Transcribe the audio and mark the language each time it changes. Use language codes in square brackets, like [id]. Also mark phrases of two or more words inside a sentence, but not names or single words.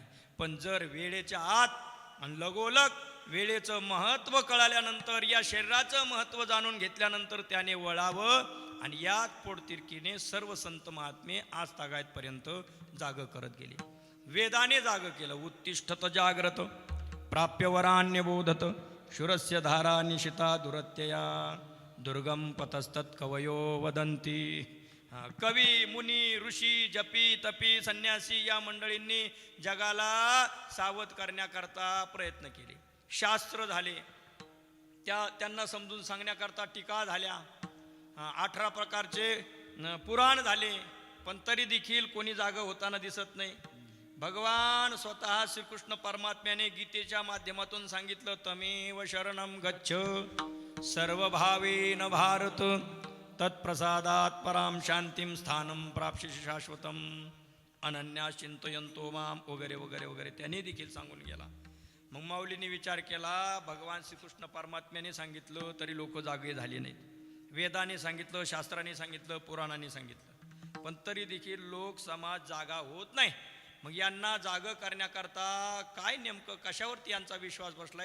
[mr] पण जर वेळेच्या आत आणि लगोलग वेळेचं महत्त्व कळाल्यानंतर, या शरीराचं महत्त्व जाणून घेतल्यानंतर त्याने वळावं, आणि यात पोटतिरकीने सर्व संत महात्मे आज तागायतपर्यंत जाग करत गेली. वेदाने जाग केलं. [sa] उत्तिष्ठत जाग्रत प्राप्य वरान्य बोधत, शूरस्य धारा निशिता दुरत्यया, दुर्गम पतस्तत् कवयो वदंती. [mr] कवी, मुनी, ऋषी, जपी, तपी, संन्यासी या मंडळींनी जगाला सावध करण्याकरता प्रयत्न केले. शास्त्र झाले, त्यांना समजून सांगण्याकरता टीका झाल्या, 18 प्रकारचे पुराण झाले, पण तरी देखील कोणी जागा होताना दिसत नाही. भगवान स्वतः श्रीकृष्ण परमात्म्याने गीतेच्या माध्यमातून सांगितलं, [sa] तमेव शरणं गच्छ सर्वभावेन भारत, तत्प्रसादात पराम शांतीम स्थानं प्राप्स्यसि शाश्वतम, अनन्या चिंतयन्तो माम, [mr] वगैरे वगैरे वगैरे त्यांनी देखील सांगून गेला. मग माऊलीने विचार केला, भगवान श्रीकृष्ण परमात्म्याने सांगितलं तरी लोक जागे झाले नाहीत, वेदाने सांगितलं, शास्त्राने सांगितलं, पुराणाने सांगितलं, पण तरी देखील लोक समाज जागा होत नाही. मग यांना जाग करण्याकरता काय नेमकं कशावरती यांचा विश्वास बसलाय?